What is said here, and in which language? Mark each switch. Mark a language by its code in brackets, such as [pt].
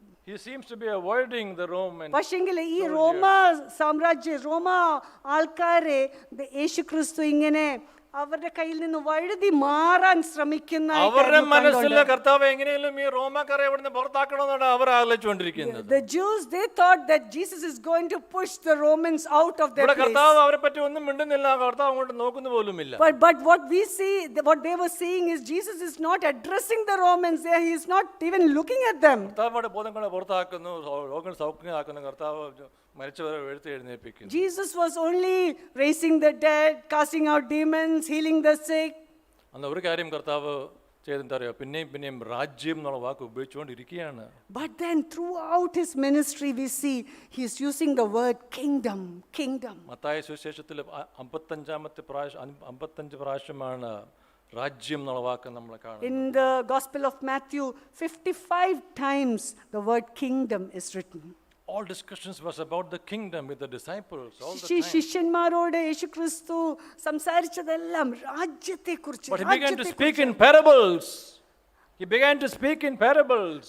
[en] He seems to be avoiding the Romans. [ml] പക്ഷെങ്കില് ഈ റോമ സാമ്രാജ്യ, റോമ ആൾക്കാരെ യേശു ക്രിസ്തു ഇങ്ങനെ അവരുടെ കയ്യിൽ നിന്ന് വഴുതി മാറാൻ ശ്രമിക്കുന്ന അവരുടെ മനസ്സിൽ കർത്താവ് എങ്ങനെയും ഈ റോമാക്കാരെ ഇവിടുന്ന് പുറത്താക്കണമെന്നാണ് അവർ ആലോചിച്ചുകൊണ്ടിരിക്കുന്നത്. [en] The Jews, they thought that Jesus is going to push the Romans out of their place. [ml] കർത്താവ് അവരെ പറ്റി ഒന്നും മിണ്ടുന്നില്ല, കർത്താവ് അങ്ങോട്ട് നോക്കുന്ന പോലുമില്ല. [en] But what we see, what they were seeing is Jesus is not addressing the Romans there. He is not even looking at them. [ml] കർത്താവ് ബോധങ്ങളെ പുറത്താക്കുന്നു, രോഗങ്ങൾ സൗഖ്യമാക്കുന്നു, കർത്താവ് മരിച്ചവരെ എഴുന്നേൽപ്പിക്കുന്നു. [en] Jesus was only raising the dead, casting out demons, healing the sick. [ml] അന്ന് ഒരു കാര്യം കർത്താവ് ചെയ്തെന്താ അറിയോ? പിന്നെയും രാജ്യം എന്നുള്ള വാക്ക് ഉപയോഗിച്ചുകൊണ്ടിരിക്കുകയാണ്. [en] But then throughout his ministry we see he is using the word kingdom, kingdom. [ml] Mathai സുവിശേഷത്തിൽ 55 പ്രാവശ്യമാണ് രാജ്യം എന്നുള്ള വാക്ക് നമ്മൾ കാണുന്നത്. [en] In the Gospel of Matthew, 55 times the word kingdom is written. All discussions was about the kingdom with the disciples all the time. [ml] ശിഷ്യന്മാരോട് യേശുക്രിസ്തു സംസാരിച്ചതെല്ലാം രാജ്യത്തെക്കുറിച്ച്. [en] But he began to speak in parables. He began to speak in parables.